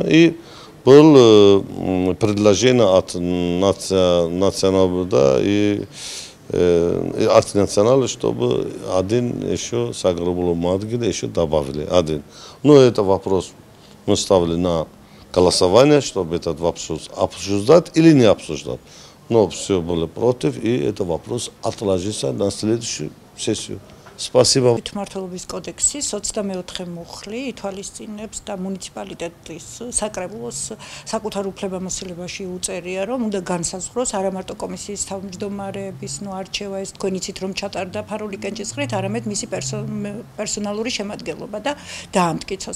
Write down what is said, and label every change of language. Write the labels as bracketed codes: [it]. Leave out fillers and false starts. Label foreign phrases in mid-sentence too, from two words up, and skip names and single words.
[ru] И было предложение от национала и от национала, чтобы один еще Сагрублов Мадгида еще добавили. Один. Но это вопрос мы ставили на голосование, чтобы этот вопрос обсуждать или не обсуждать. Но все были против, и этот вопрос отложился на следующую сессию. Спасибо. [ka] თვითმმართველობის კოდექსის 24 მუხლი ითვალისწინებს და მუნიციპალიტეტის საკრებულოს საკუთარ უფლებამოსილებაში უწერია, რომ უნდა განსაზღვროს არა მარტო კომისიის თავმჯდომარეების არჩევა, ეს თქვენ იცით რომ ჩატარდა ფარული კენჭისყრით, არამედ მისი პერსონალური შემადგენლობა და დაამტკიცოს.